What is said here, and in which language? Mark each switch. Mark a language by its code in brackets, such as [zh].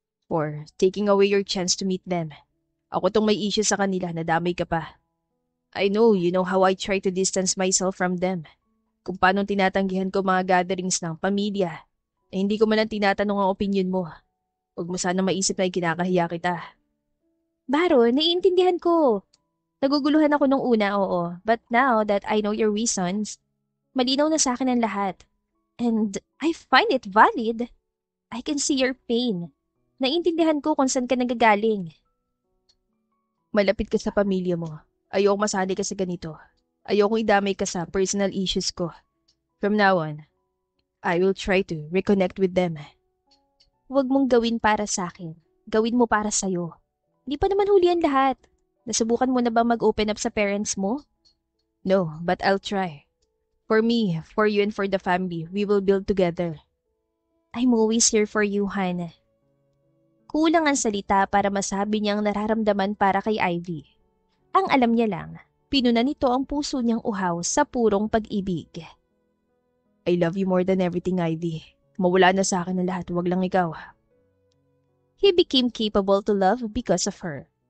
[en] For taking away your chance to meet them. [tl] Ako tong may issue sa kanila, nadamay ka pa. [en] I know, you know how I try to distance myself from them. [tl] Kung paano tinatanggihan ko mga gatherings ng pamilya. Hindi ko man lang tinatanong ang opinion mo. Huwag mo sana maisip na ikinakahiya kita. Baron, naiintindihan ko. Naguguluhan ako nung una, oo. [en] But now that I know your reasons, [tl] malinaw na sa akin ang lahat. [en] And I find it valid. I can see your pain. [tl] Naiintindihan ko kung saan ka nagagaling. Malapit ka sa pamilya mo. Ayoko masali ka sa ganito. Ayoko idamay ka sa personal issues ko. [en] From now on, I will try to reconnect with them. [tl] Huwag mong gawin para sa akin. Gawin mo para sa'yo. Hindi pa naman huli ang lahat. Nasubukan mo na ba mag-open up sa parents mo? [en] No, but I'll try. For me, for you, and for the family, we will build together. I'm always here for you, Han. [tl] Kulang ang salita para masabi niyang nararamdaman para kay Ivy. Ang alam niya lang, pinuna nito ang puso niyang uhaw sa purong pag-ibig. I love you more than everything, Ivy. Mawala na sa akin ang lahat, wag lang ikaw. [en] He became capable to love because of her.